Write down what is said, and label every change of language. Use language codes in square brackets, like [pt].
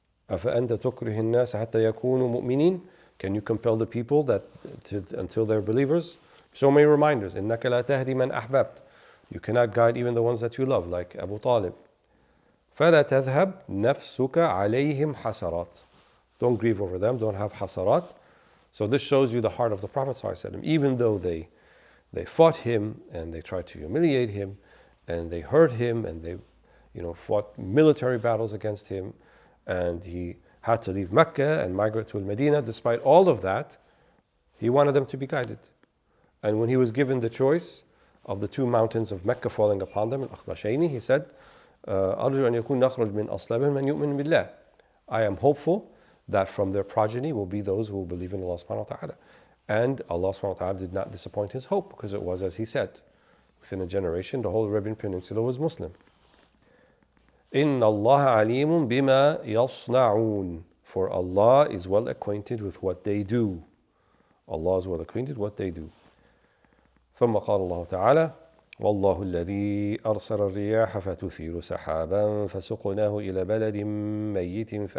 [ar] أفأنت تكره الناس حتى يكونوا مؤمنين. [en] Can you compel the people until they're believers? So many reminders. [ar] إنك لا تهدي من أحببت. [en] You cannot guide even the ones that you love, like Abu Talib. [ar] فلا تذهب نفسك عليهم حسرات. [en] Don't grieve over them. Don't have حسرات. So this shows you the heart of the Prophet ﷺ. Even though they fought him and they tried to humiliate him and they hurt him and they fought military battles against him, and he had to leave Mecca and migrate to Medina. Despite all of that, he wanted them to be guided. And when he was given the choice of the two mountains of Mecca falling upon them, al-Akhbashayni, he said, [ar] أرجو أن يكون نخرج من أصلابهم من يؤمن بالله. [en] I am hopeful that from their progeny will be those who will believe in Allah subhanahu wa ta'ala. And Allah subhanahu wa ta'ala did not disappoint his hope, because it was as he said. Within a generation, the whole Arabian Peninsula was Muslim. [ar] إِنَّ اللَّهَ عَلِيمٌ بِمَا يَصْنَعُونَ. [en] For Allah is well acquainted with what they do. Allah is well acquainted with what they do. [ar] ثم قال الله تعالى والله الذي أرسل الرياح فتثير سحابا فسقناه إلى بلد ميت